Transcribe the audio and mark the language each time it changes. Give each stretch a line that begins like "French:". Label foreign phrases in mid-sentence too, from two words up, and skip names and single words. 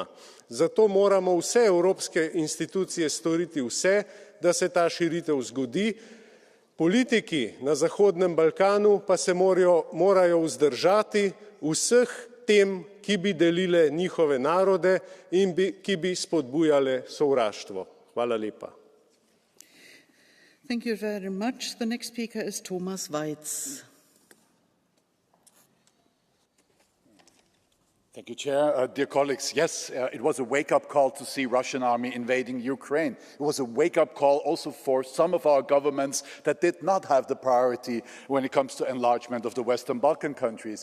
Slovenian: Zato moramo vse evropske institucije storiti vse, da se ta širitev zgodi. Politiki na Zahodnem Balkanu pa se morajo vzdržati vseh tem, ki bi delile njihove narode in ki bi spodbujale sovraštvo. Hvala lepa.
English: Thank you very much. The next speaker is Thomas Weitz. Thank you, Chair. Dear colleagues, yes, it was a wake-up call to see Russian army invading Ukraine. It was a wake-up call also for some of our governments that did not have the priority when it comes to enlargement of the Western Balkan countries.